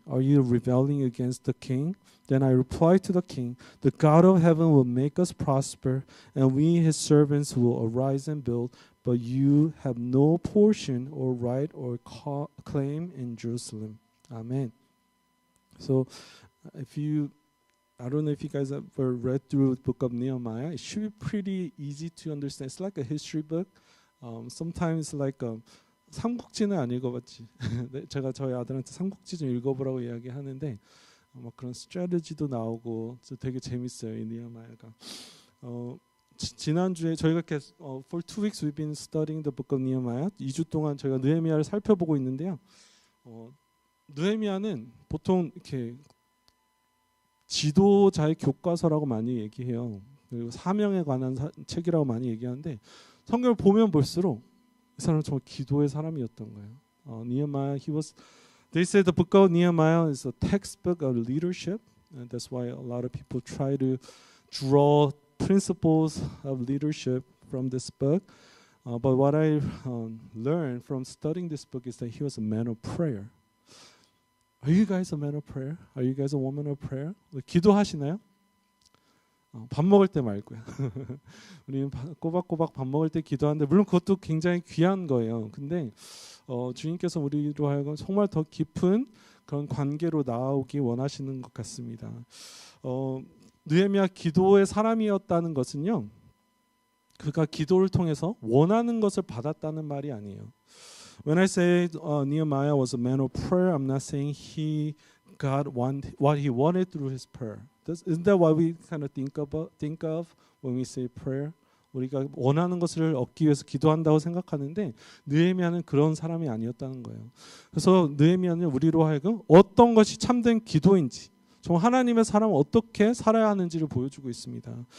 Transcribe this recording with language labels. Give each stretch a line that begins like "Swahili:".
English: Are you rebelling against the king? Then I replied to the king, the God of heaven will make us prosper, and we his servants will arise and build, but you have no portion or right or claim in Jerusalem. Amen. So, I don't know if you guys have ever read through the book of Nehemiah. It should be pretty easy to understand. It's like a history book. Sometimes like
Korean: 삼국지는 안 읽어봤지. 제가 저희 아들한테 삼국지 좀 읽어보라고 이야기하는데 막 그런 스트래티지도 나오고 되게 재밌어요 이 니헤미야가. 지난주에 저희가
English: for 2 weeks we've been studying the book of Nehemiah.
Korean: 2주 동안 저희가 느헤미야를 살펴보고 있는데요. 느헤미야는 보통 이렇게 지도자의 교과서라고 많이 얘기해요. 그리고 사명에 관한 책이라고 많이 얘기하는데 성경을 보면 볼수록 이 사람은 정말 기도의 사람이었던 거예요.
English: Nehemiah, they say the book of Nehemiah is a textbook of leadership, and that's why a lot of people try to draw principles of leadership from this book. But what I learned from studying this book is that he was a man of prayer. Are you guys a man of prayer? Are you guys a woman of prayer?
Korean: 기도하시나요? 밥 먹을 때 말고요. 우리는 꼬박꼬박 밥 먹을 때 기도하는데 물론 그것도 굉장히 귀한 거예요. 근데 주님께서 우리로 하여금 정말 더 깊은 그런 관계로 나아오기 원하시는 것 같습니다. 느헤미야 기도의 사람이었다는 것은요. 그가 기도를 통해서 원하는 것을 받았다는 말이 아니에요.
English: When I say Nehemiah was a man of prayer, I'm not saying he got what he wanted through his prayer. Isn't that what we kind of think of when we say prayer?
Korean: 우리가 원하는 것을 얻기 위해서 기도한다고 생각하는데 느헤미야는 그런 사람이 아니었다는 거예요. 그래서 느헤미야는 우리로 하여금 어떤 것이 참된 기도인지, 정말 하나님의 사람은 어떻게 살아야 하는지를 보여주고 있습니다.